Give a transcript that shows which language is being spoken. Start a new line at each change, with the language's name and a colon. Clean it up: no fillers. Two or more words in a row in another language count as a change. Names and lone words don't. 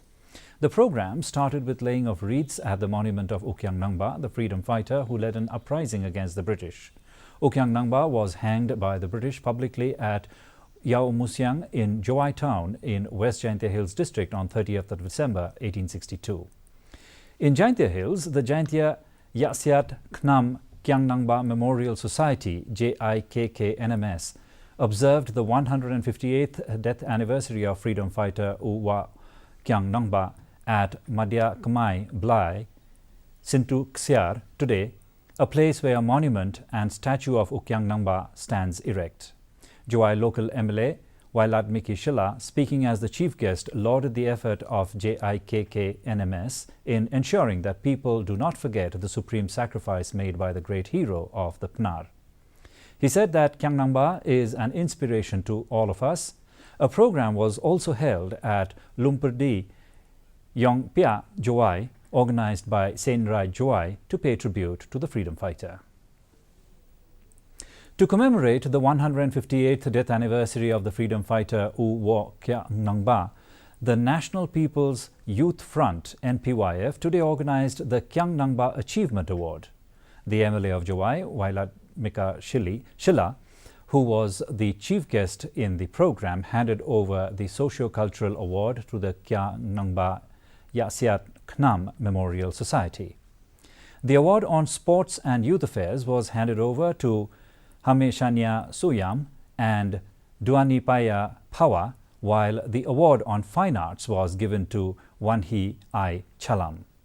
English: The program started with laying of wreaths at the monument of U Kyang Nangba, the freedom fighter who led an uprising against the British. U Kyang Nangba was hanged by the British publicly at Yau Musyang in Jowai town in West Jaintia Hills district on 30th of December 1862. In Jaintia Hills, the Jaintia Yasyat Knam Kyang Nangba Memorial Society JIKK-NMS observed the 158th death anniversary of freedom fighter U Kyang Nangba at Madhya Kamai Blai, Sintu Ksiar today, a place where a monument and statue of U Kyang Nangba stands erect. Jowai local MLA Wailadmiki Shilla, speaking as the chief guest, lauded the effort of JIKK-NMS in ensuring that people do not forget the supreme sacrifice made by the great hero of the PNAR. He said that Kyang Nangba is an inspiration to all of us. A program was also held at Lumpurdi, Yongpia, Jowai, organized by Senrai Jowai to pay tribute to the freedom fighter. To commemorate the 158th death anniversary of the freedom fighter U Kyang Nangba, the National People's Youth Front NPYF today organized the Kyang Nangba Achievement Award. The MLA of Jowai, Wailadmika Shilla, who was the chief guest in the program, handed over the Socio-Cultural Award to the Kyang Nangba Yasyat Knam Memorial Society. The award on sports and youth affairs was handed over to Hameshanya Suyam and Duanipaya Pawa, while the award on fine arts was given to Wanhi I Chalam.